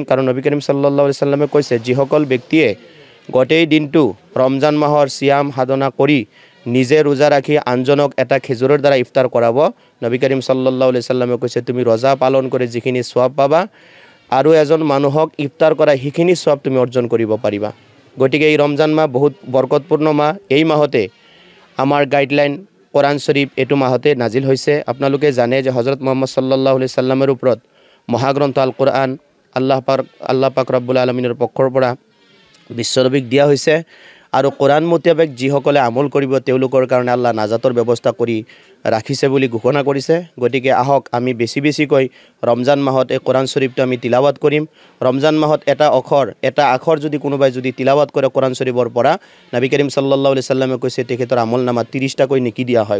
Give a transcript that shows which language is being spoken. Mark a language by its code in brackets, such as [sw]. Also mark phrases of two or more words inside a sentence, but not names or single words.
[as] কাৰণ নবী করিম [ar] صلى الله عليه وسلم [as] কৈছে, যিসকল ব্যক্তিয়ে গোটেই দিনটো ৰমজান মাহৰ সিয়াম সাধনা কৰি নিজে ৰোজা ৰাখি আনজনক এটা খেজুৰৰ দ্বাৰা ইফতাৰ কৰাব, নবী করিম [ar] صلى الله عليه وسلم [as] কৈছে তুমি ৰোজা পালন কৰি যিখিনি সওয়াব পাবা আৰু এজন মানুহক ইফতাৰ কৰা সেইখিনি সওয়াব তুমি অৰ্জন কৰিব পাৰিবা। গতিকে এই ৰমজান মাহ বহুত বৰকতপূৰ্ণ মাহ। এই মাহতে আমাৰ গাইডলাইন কোরআন শরীফ এইটো মাহতে নাজিল হৈছে। আপোনালোকে জানে যে হযরত মুহাম্মদ [ar] صلى الله عليه وسلم [as] ওপৰত মহাগ্ৰন্থ আল কোরআন আল্লাহ পাক [ar] رب العالمين [as] পক্ষৰ পৰা বিশ্বনবীক দিয়া হৈছে আৰু কোরআন মোতাবেক যিসকলে আমল কৰিব তেওঁলোকৰ কাৰণে আল্লাহ নাজাতৰ ব্যৱস্থা কৰি ৰাখিছে বুলি ঘোষণা কৰিছে। গতিকে আহক আমি বেছিকৈ ৰমজান মাহত এই কোরআন শরীফটো আমি তিলাৱত কৰিম। ৰমজান মাহত এটা আখৰ যদি কোনোবাই যদি তিলাৱত কৰে কোরআন শরীফৰ পৰা, নবী করিম [ar] صلى الله عليه وسلم [as] কৈছে তেখেতৰ আমল নামা 30টাকৈ নেকি দিয়া হয়।